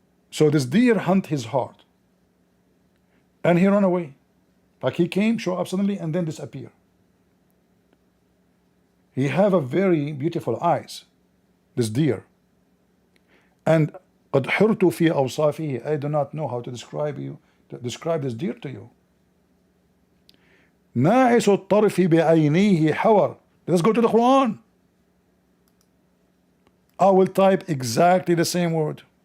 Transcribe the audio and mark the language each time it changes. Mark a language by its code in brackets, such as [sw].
[en] So this deer hunt his heart. And he ran away. Like he came, show up suddenly, and then disappear. He have a very beautiful eyes, this deer. [ar] And قد حرت في أوصافه. [en] I do not know how to describe this deer to you. [ar] ناعس الطرف بعينيه حور. [en] Let's go to the Quran. I will type exactly the same word.